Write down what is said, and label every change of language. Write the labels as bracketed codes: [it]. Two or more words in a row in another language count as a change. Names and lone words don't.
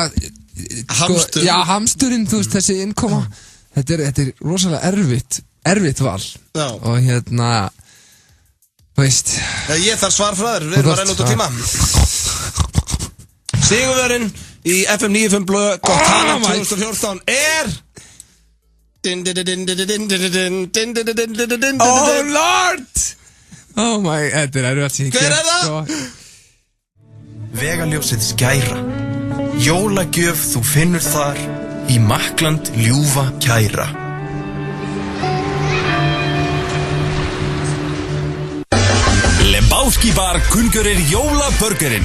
[is] Hamstur. Já, hamsturinn, þú veist, þessi innkoma, þetta er rosalega erfitt val. Já. Og þú veist. Ég þarf svar frá þér, við erum að reyna út á tíma. Sigurverðin í FM 95 blöð, gott talent 2014 er... [en] Oh Lord! Oh my, [is] þetta er erfitt að Hver er það? Vegaljósið skæra. Jólagjöf þú finnur þar í Makland ljúfa kæra. Lebowski bar kunngjörðir jólaburgerinn.